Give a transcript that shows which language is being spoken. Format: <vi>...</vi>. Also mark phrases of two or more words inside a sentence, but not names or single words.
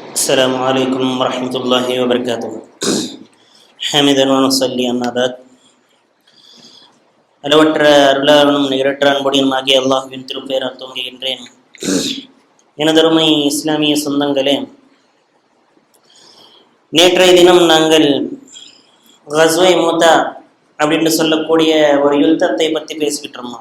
<ar>السلام عليكم ورحمة الله وبركاته. حمدا ونصلي أما بعد.</ar> <ta>அளவற்ற அருளாளனும் நிகரற்ற அன்புடையனுமாகிய அல்லாஹ்வின் திருப்பெயரால் துவங்குகின்றேன். எனதருமை இஸ்லாமிய சொந்தங்களே, நேற்றைய தினம் நாங்கள் கஸ்வே மூத்தா அப்படின்னு சொல்லக்கூடிய ஒரு யுத்தத்தை பற்றி பேசிக்கிட்டு இருந்தோம்.</ta>